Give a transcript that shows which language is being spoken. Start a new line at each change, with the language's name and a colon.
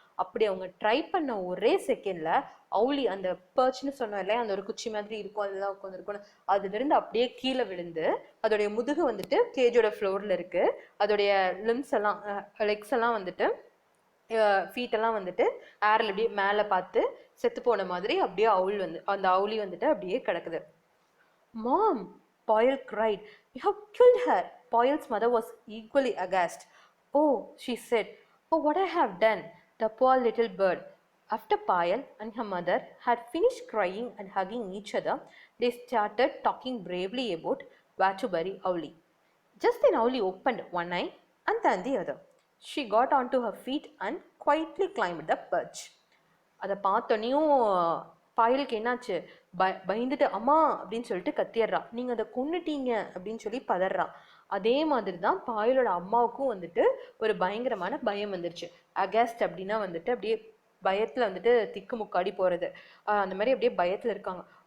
Tamil: அப்படி அவங்க ட்ரை பண்ண ஒரே செகண்டில் அவுளி அந்த பர்ச்னு சொன்னோம் இல்லையா, அந்த ஒரு குச்சி மாதிரி இருக்கும், அதெல்லாம் உட்காந்துருக்கும், அதுலேருந்து அப்படியே கீழே விழுந்து அதோடைய முதுகு வந்துட்டு கேஜோட ஃப்ளோரில் இருக்குது. அதோடைய லிம்ஸ் எல்லாம் லெக்ஸ் எல்லாம் வந்துட்டு ஃபீட்டெல்லாம் வந்துட்டு ஏரில் அப்படியே மேலே பார்த்து செத்து போன மாதிரி அப்படியே அந்த அவுளி வந்துட்டு அப்படியே கிடக்குது.
English: Mum, Payal cried. You have killed her. Payal's mother was equally aghast. Oh, she said. Oh, what I have done. The poor little bird. After Payal and her mother had finished crying and hugging each other, they started talking bravely about where to bury Owlie. Just then Owlie opened one eye and then the other. She got onto her feet and quietly climbed the perch.
Tamil: அதை பார்த்தோன்னையும் பாயலுக்கு என்னாச்சு, பயந்துட்டு அம்மா அப்படின்னு சொல்லிட்டு கத்திடுறா. நீங்கள் அதை கொன்னுட்டீங்க அப்படின்னு சொல்லி பதறா. அதே மாதிரி தான் பாயலோட அம்மாவுக்கும் வந்துட்டு ஒரு பயங்கரமான பயம் வந்துருச்சு. அகஸ்ட் அப்படின்னா வந்துட்டு அப்படியே பயத்தில் வந்துட்டு திக்கு முக்காடி போகிறது, அந்த மாதிரி அப்படியே பயத்தில் இருக்காங்க.